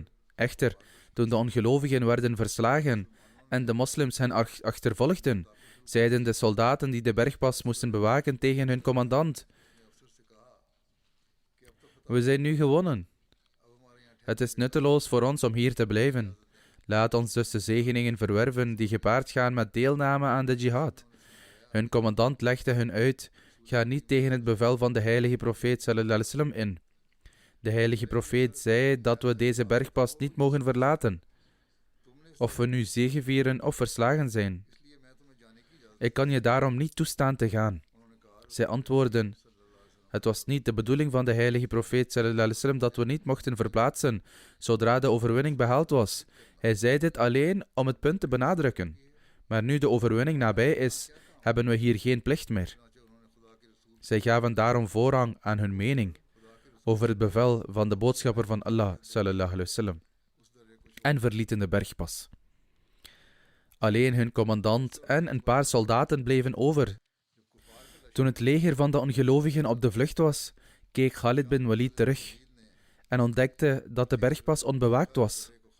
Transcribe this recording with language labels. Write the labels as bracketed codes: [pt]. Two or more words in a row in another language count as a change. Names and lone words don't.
[nl] Echter, toen de ongelovigen werden verslagen en de moslims hen achtervolgden, zeiden de soldaten die de bergpas moesten bewaken tegen hun commandant: we zijn nu gewonnen. Het is nutteloos voor ons om hier te blijven. Laat ons dus de zegeningen verwerven die gepaard gaan met deelname aan de jihad. Hun commandant legde hun uit: ga niet tegen het bevel van de heilige profeet [ar] صلى الله عليه وسلم [nl] in. De heilige profeet zei dat we deze bergpas niet mogen verlaten, of we nu zegevieren of verslagen zijn. Ik kan je daarom niet toestaan te gaan. Zij antwoordden: het was niet de bedoeling van de heilige profeet [ar] صلى الله عليه وسلم [nl] dat we niet mochten verplaatsen zodra de overwinning behaald was. Hij zei dit alleen om het punt te benadrukken. Maar nu de overwinning nabij is, hebben we hier geen plicht meer. Zij gaven daarom voorrang aan hun mening over het bevel van de boodschapper van Allah [ar] صلى الله عليه وسلم [nl] en verlieten de bergpas. Alleen hun commandant en een paar soldaten bleven over. Toen het leger van de ongelovigen op de vlucht was, keek Khalid bin Walid terug en ontdekte dat de bergpas onbewaakt was.